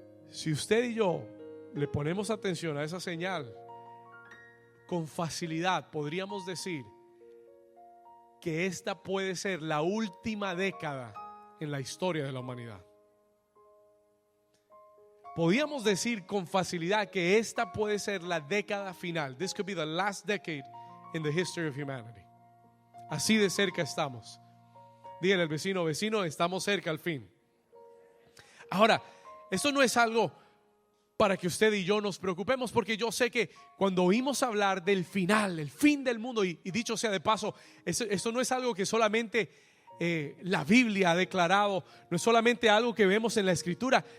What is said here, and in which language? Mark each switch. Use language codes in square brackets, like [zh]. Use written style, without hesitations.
[es] Si usted y yo le ponemos atención a esa señal, con facilidad podríamos decir que esta puede ser la última década en la historia de la humanidad. Podríamos decir con facilidad que esta puede ser la década final. [en] This could be the last decade in the history of humanity. [es] Así de cerca estamos. Dígale al vecino, vecino, estamos cerca al fin. Ahora, esto no es algo para que usted y yo nos preocupemos, porque yo sé que cuando oímos hablar del final, el fin del mundo, y dicho sea de paso, esto no es algo que solamente la Biblia ha declarado, no es solamente algo que vemos en la Escritura.